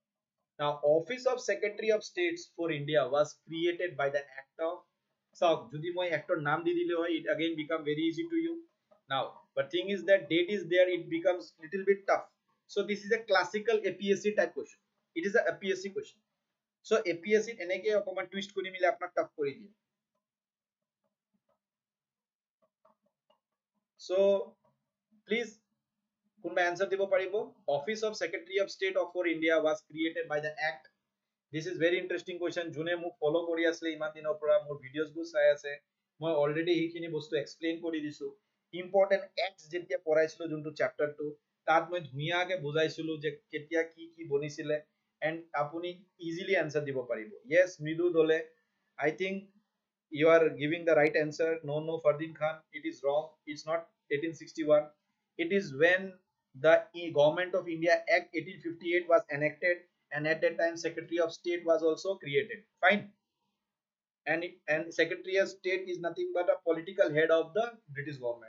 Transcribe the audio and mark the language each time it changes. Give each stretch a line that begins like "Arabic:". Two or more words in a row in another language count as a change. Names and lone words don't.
English: Now, Office of Secretary of States for India was created by the Act of. So,
Assamese: যদি মই actor নাম দি দিলে হয়,
English: it again become very easy to you. Now, but thing is that date is there, it becomes little bit tough. So, this is a classical APSC type question. It is a APSC question. So,
Assamese: APSC এনেকৈ একমান twist কৰি মিলে আপোনাক tough কৰি দিয়ে.
English: So, please,
Assamese: কোনবা answer দিব পাৰিব?
English: Office of Secretary of State for India was created by the Act. This is very interesting question.
Assamese: যোনে মোক ফলো কৰি আসলে ইমান দিনৰ পৰা মোৰ ভিডিওস বোৰ চাই আছে মই অলৰেডি এইখিনি বস্তু এক্সপ্লেইন কৰি দিছো
English: important acts
Assamese: যেতিয়া পঢ়াইছিলো যোনটো চ্যাপ্টাৰ 2 তাত মই ধুনিয়াকে বুজাইছিলো যে কেতিয়া কি বনিছিলে এন্ড আপুনি
English: easily answer
Assamese: দিব পাৰিব yes মৃদু দলে
English: I think you are giving the right answer. No Fardin Khan, it is wrong. It's not 1861. It is when the Government of India Act 1858 was enacted and at that time Secretary of State was also created. Fine. And Secretary of State is nothing but a political head of the British government.